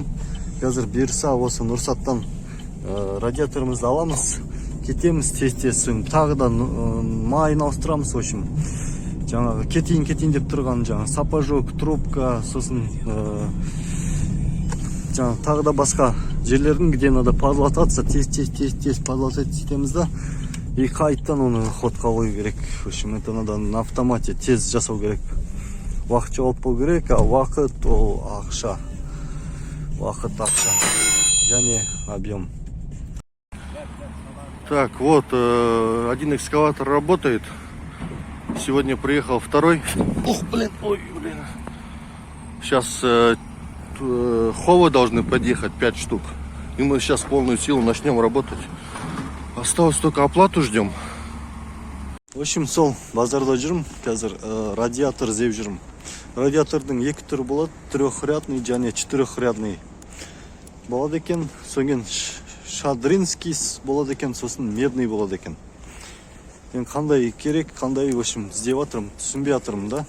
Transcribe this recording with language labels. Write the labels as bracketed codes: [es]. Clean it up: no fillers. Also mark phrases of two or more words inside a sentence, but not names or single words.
[kk] Қазір берса осы Нұрсаттан радиаторымызды аламыз. Кетеміз тез-тез. Тағы да майын ауыстырамыз. [ru] В общем, [kk] жаңағы кетейін деп тұрған жаңағы [ru] сапожок, трубка, [kk] сосын жаңағы тағы да басқа жерлердің, [ru] где надо подлататься, тез подлатать [kk] етеміз да. И қайттан оны ходқа қою керек. [ru] В общем, это надо на автомате тез [kk] жасау керек. Уақыт жоғалтпау керек, а уақыт ол ақша. Уақыт ақша. Және объем. [ru] Так, вот, один экскаватор работает. Сегодня приехал второй. Ох, блин, ой, блин. Сейчас ховы должны подъехать 5 штук. И мы сейчас полную силу начнем работать. Осталось только оплату ждем. В общем, [kk] сол базарда жүрмін. Қазір радиатор іздеп жүрмін. Радиатордың екі түрі болады. Трехрядный және четырехрядный болады екен. Соңген шадринский болады екен, сосын медный болады екен. Мен қандай керек, қандай, [ru] в общем, [kk] іздеп жатырмын, түсінбей жатырмын да.